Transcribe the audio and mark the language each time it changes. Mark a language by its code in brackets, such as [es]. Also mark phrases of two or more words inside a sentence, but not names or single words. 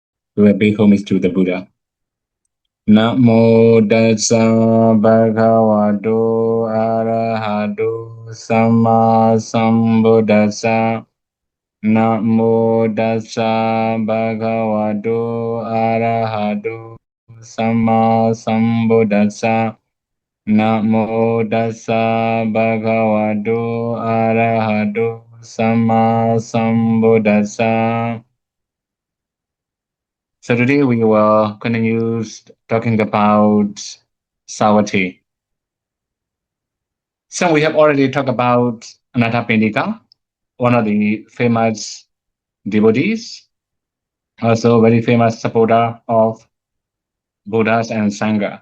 [en] We will pay homage to the Buddha. [pi] Namo Tassa Bhagavato Arahato Samma Sambuddhassa. Namo Tassa Bhagavato Arahato Samma Sambuddhassa. Namo Tassa Bhagavato Arahato Samma Sambuddhassa. [en] So today we will continue talking about Savatthi. So we have already talked about Anathapindika, one of the famous devotees, also very famous supporter of Buddhas and Sangha.